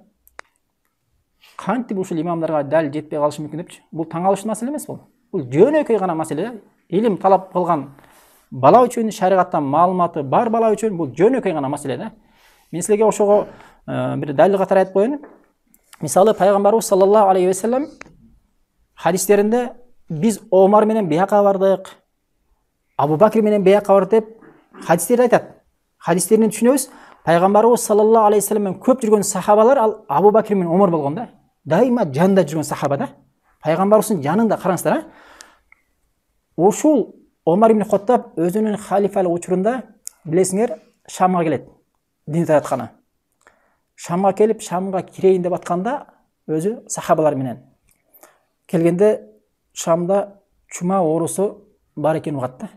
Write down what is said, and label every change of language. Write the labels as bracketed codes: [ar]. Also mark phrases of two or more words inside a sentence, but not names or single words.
[ky] Кантип ушул имамдарга далил жетпей калышы мүмкүн депчи? Бул таң калыштуу маселе эмес бул. Бул жөнөкөй гана маселе. Илим талап кылган бала үчүн, шариғаттан маалыматы бар бала үчүн бул жөнөкөй гана маселе да. Мен силерге ошого бир далил катары айтып коеюн. Мисалы пайгамбарыбыз [ar] صلى الله عليه وسلم [ky] хадистеринде биз Омар менен бияка бардык, Абу Бакр менен бияка бардык деп хадистерде айтат. Хадистеринен түшүнөбүз, пайгамбарыбыз [ar] صلى الله عليه وسلم [ky] көп жүргөн сахабалар ал Абу Бакр менен Омар болгон да. Дайыма жанында жүргөн сахаба да. Пайгамбарыбыздын жанында, караңыздар, ушул Омар ибн Хаттаб өзүнүн халифалык учурунда, билесиңер, Шамга келет, дин тaraтканы. Шамга келип, Шамга кирейин деп атканда, өзү сахабалар менен келгенде Шамда чума оорусу бар экенин угат да.